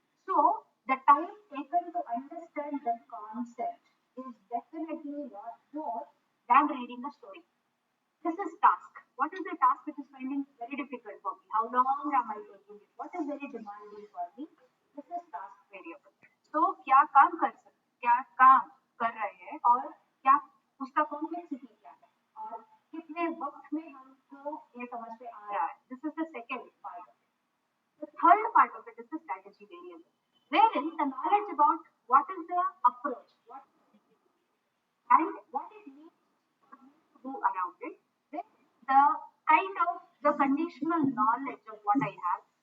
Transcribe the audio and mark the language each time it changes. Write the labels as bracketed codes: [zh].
[en] So the time taken to understand the concept is definitely lot more than reading a story. This is task. What is the task which is finding very difficult for me? How long am I taking it? What is very demanding for me? This is task variable. [hi] So क्या काम कर सकते, क्या काम कर रहे हैं, और क्या उसका कॉम्प्लेक्सिटी क्या है, और कितने वक्त में हमको ये समझ में आ रहा है. [en] This is the second part of it. The third part of it is the strategy variable, wherein the knowledge about what is the approach, what and what it means for me to do around it, with the kind of the conditional knowledge of what I have.